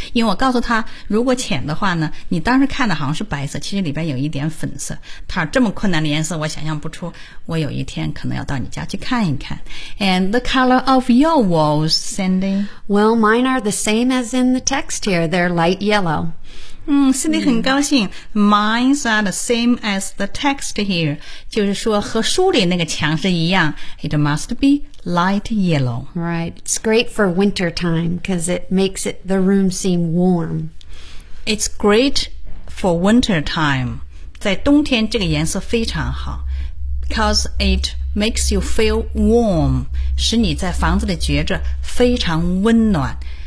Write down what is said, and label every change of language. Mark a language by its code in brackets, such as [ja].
[zh] 因为我告诉他，如果浅的话呢，你当时看的好像是白色，其实里边有一点粉色。他这么困难的颜色，我想象不出。我有一天可能要到你家去看一看。 [en] And the color of your walls, Cindy? Well, mine are the same as in the text here. They're light yellow. [zh] Cindy 很高兴。 [en] Mines are the same as the text here. [zh] 就是说和书里那个墙是一样。 [en] It must be light yellow. Right. It's great for winter time because it makes the room seem warm. It's great for winter time. [zh] 在冬天这个颜色非常好。 [en] Because it makes you feel warm. [zh] 使你在房子里觉着非常温暖。